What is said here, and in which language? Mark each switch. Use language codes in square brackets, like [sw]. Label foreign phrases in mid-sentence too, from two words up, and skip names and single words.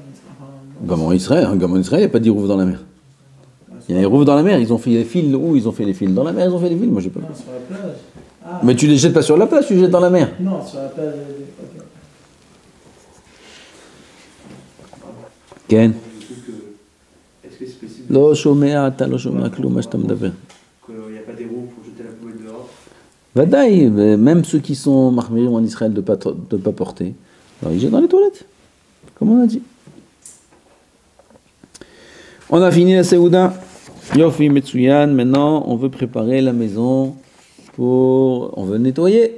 [fr] Comme en Israël, il n'y a pas d'Hérouv dans la mer. Il y a un Hérouv dans la mer, ils ont fait les fils, où ils ont fait les fils? Dans la mer, ils ont fait les fils, moi j'ai pas. Non, sur la plage. Ah. Mais tu les jettes pas sur la plage, tu les jettes dans la mer. Non, sur la plage. Ok. Ken? Est-ce que c'est possible [he] לא שומע, אתה לא שומע כלום מה שאתה מדבר. [fr] qu'il n'y a pas des roues pour jeter la poubelle dehors? Vadaï, même ceux qui sont marmirim en Israël de pas porter, alors ils jettent dans les toilettes, comme on a dit. On a fini la Seouda. [he] יופי מצוין, [fr] maintenant on veut préparer la maison on veut nettoyer.